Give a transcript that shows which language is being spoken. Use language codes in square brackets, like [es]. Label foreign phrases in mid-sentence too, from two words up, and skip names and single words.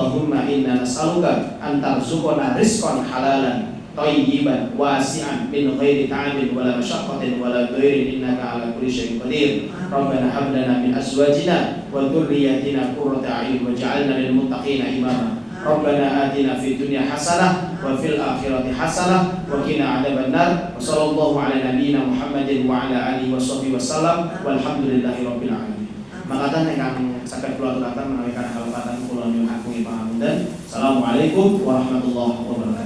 [ar] اللهم إنا نسألك أن ترزقنا رزقا حلالا طيبا واسعا من غير تعب ولا مشقة ولا ضير إنك على كل شيء قدير ربنا هب لنا من أزواجنا وذرياتنا قرة أعين واجعلنا للمتقين إماما ربنا آتنا في الدنيا حسنة وفي الآخرة حسنة وقنا عذاب النار وصلى الله على نبينا محمد وعلى آله وصحبه وسلم والحمد لله رب العالمين. [jv] Makatan ingkang saged kula aturaken menawi kana kalebatan kula nyuwun agung pangapunten. [ar] السلام عليكم ورحمة الله وبركاته.